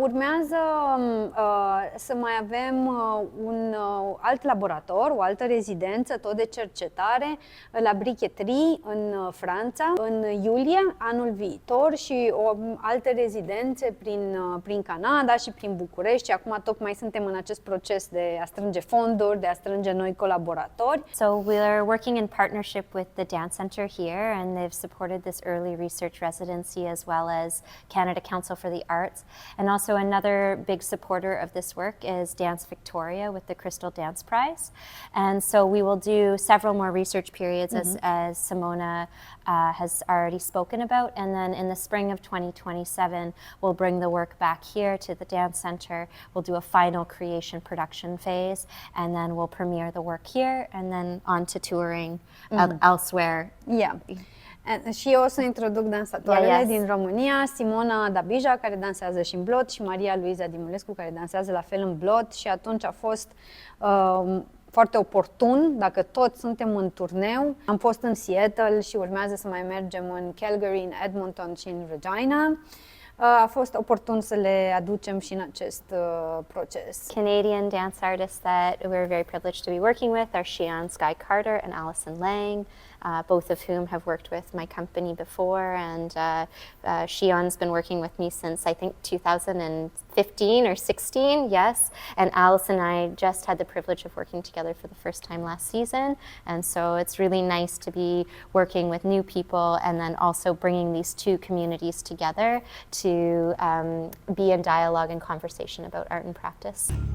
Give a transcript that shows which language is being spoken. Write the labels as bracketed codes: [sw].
[ro] Urmează să mai avem un alt laborator, o altă rezidență, tot de cercetare, la Briqueterie, în Franța, în iulie anul viitor și alte rezidențe prin Canada și prin București. Și acum tocmai suntem în acest proces de a strânge fonduri, de a strânge noi colaboratori. [en] So we are working in partnership with the Dance Center here, and they've supported this early research residency as well as Canada Council for the Arts. And also another big supporter of this work is Dance Victoria with the Crystal Dance Prize. And so we will do several more research periods as Simona has already spoken about. And then in the spring of 2027, we'll bring the work back here to the Dance Center. We'll do a final creation production phase, and then we'll premiere the work here and then on to touring elsewhere. [ro] Și eu o să introduc dansatoarele din România, Simona Dabija, care dansează și în Blot, și Maria Luiza Dimulescu, care dansează la fel în Blot. Și atunci a fost foarte oportun, dacă toți suntem în turneu. Am fost în Seattle și urmează să mai mergem în Calgary, în Edmonton și în Regina. A fost oportun să le aducem și în acest proces. [en] Canadian dance artists that we're very privileged to be working with are Shion Sky Carter and Allison Lang, both of whom have worked with my company before, and Shion's been working with me since I think 2015 or 16, yes, and Allison and I just had the privilege of working together for the first time last season, and so it's really nice to be working with new people and then also bringing these two communities together to be in dialogue and conversation about art and practice.